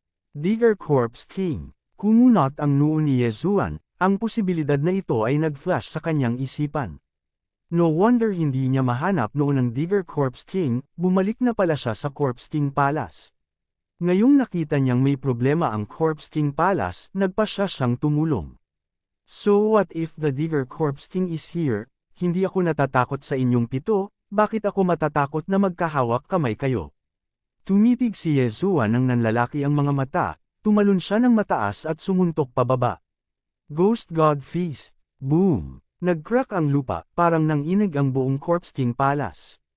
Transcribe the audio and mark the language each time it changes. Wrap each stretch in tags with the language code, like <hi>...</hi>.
<tl>Digger Corpse King. Kumunot ang noo ni Yezuan, ang posibilidad na ito ay nag-flash sa kanyang isipan.</tl> <en>No wonder</en> <tl>hindi niya mahanap noon ang Digger Corpse King, bumalik na pala siya sa Corpse King Palace. Ngayong nakita niyang may problema ang Corpse King Palace, nagpa siya siyang tumulong.</tl> <en>So what if the Digger Corpse King is here?</en> <tl>Hindi ako natatakot sa inyong pito, bakit ako matatakot na magkahawak kamay kayo? Tumitig si Yezuan ng nanlalaki ang mga mata, tumalon siya ng mataas at sumuntok pababa. Ghost God Feast. Boom! Nag-crack ang lupa, parang nanginig ang buong Corpse King Palace.</tl>